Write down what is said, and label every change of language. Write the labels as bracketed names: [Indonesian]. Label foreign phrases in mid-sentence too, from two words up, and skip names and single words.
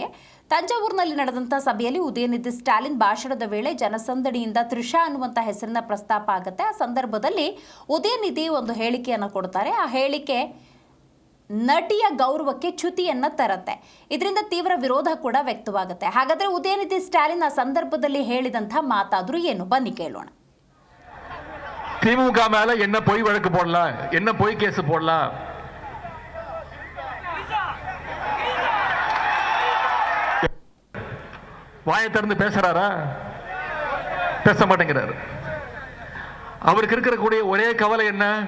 [Kannada] ತಂಜಾವೂರಿನಲ್ಲಿ ನಡೆದಂಥ ಸಭೆಯಲ್ಲಿ ಉದಯನಿಧಿ ಸ್ಟಾಲಿನ್ ಭಾಷಣದ ವೇಳೆ ಜನಸಂದಣಿಯಿಂದ ತ್ರಿಷಾ ಅನ್ನುವಂಥ ಹೆಸರಿನ ಪ್ರಸ್ತಾಪ ಆಗುತ್ತೆ. ಆ ಸಂದರ್ಭದಲ್ಲಿ ಉದಯನಿಧಿ ಒಂದು ಹೇಳಿಕೆಯನ್ನು ಕೊಡ್ತಾರೆ. ಆ ಹೇಳಿಕೆ ನಟಿಯ ಗೌರವಕ್ಕೆ ಚ್ಯುತಿಯನ್ನು ತರುತ್ತೆ. ಇದರಿಂದ ತೀವ್ರ ವಿರೋಧ ಕೂಡ ವ್ಯಕ್ತವಾಗುತ್ತೆ. ಹಾಗಾದರೆ ಉದಯನಿಧಿ ಸ್ಟಾಲಿನ್ ಆ ಸಂದರ್ಭದಲ್ಲಿ ಹೇಳಿದಂಥ ಮಾತಾದರೂ ಏನು, ಬನ್ನಿ ಕೇಳೋಣ. [Tamil] திமுக மேல என்ன பொய் வழக்கு போடலாம், என்ன பொய் கேஸ் போடலாம்? வாயை திறந்து பேசுறாரா? பேச மாட்டேங்கிறாரு. அவருக்கு இருக்கக்கூடிய ஒரே கவலை என்ன?